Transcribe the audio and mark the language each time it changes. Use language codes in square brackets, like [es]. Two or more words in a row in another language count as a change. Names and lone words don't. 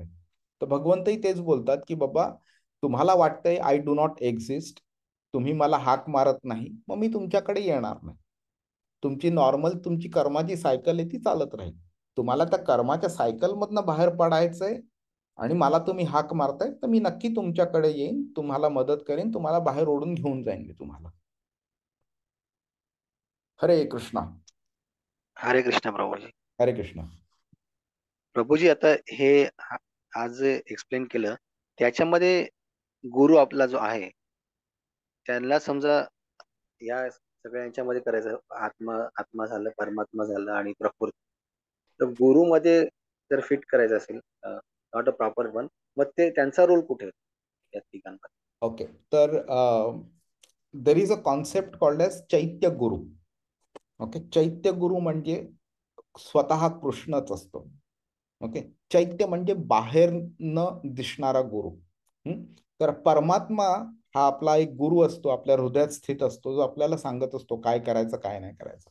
[mr] तर भगवंतही तेच बोलतात की बाबा, तुम्हाला वाटतंय [en] I do not exist, [mr] तुम्ही मला हाक मारत नाही, मग मी तुमच्याकडे येणार नाही. तुमची नॉर्मल तुमची कर्माची सायकल आहे ती चालत राहील. तुम्हाला त्या कर्माच्या सायकलमधनं बाहेर पडायचंय आणि मला तुम्ही हाक मारताय, तर मी नक्की तुमच्याकडे येईन, तुम्हाला मदत करेन, तुम्हाला बाहेर ओढून घेऊन जाईन मी तुम्हाला. हरे कृष्णा. हरे कृष्ण प्रभूजी. हरे कृष्णा. प्रभूजी, आता हे आज एक्सप्लेन केलं, त्याच्यामध्ये गुरु आपला जो आहे, त्यांना समजा या सगळ्यांच्यामध्ये करायचं, आत्मा आत्मा झालं, परमात्मा झालं आणि प्रकृती. तर गुरुमध्ये जर फिट करायचं असेल, [en] not a proper one, [mr] मग ते त्यांचा रोल कुठे होतो या तिघांमध्ये? [en] OK. तर there is a concept called as चैत्य गुरु. [mr] ओके. चैत्य गुरु म्हणजे स्वतः कृष्णच असतो. ओके. चैत्य म्हणजे बाहेर न दिसणारा गुरु. तर परमात्मा हा आपला एक गुरु असतो, आपल्या हृदयात स्थित असतो, जो आपल्याला सांगत असतो काय करायचं काय नाही करायचं.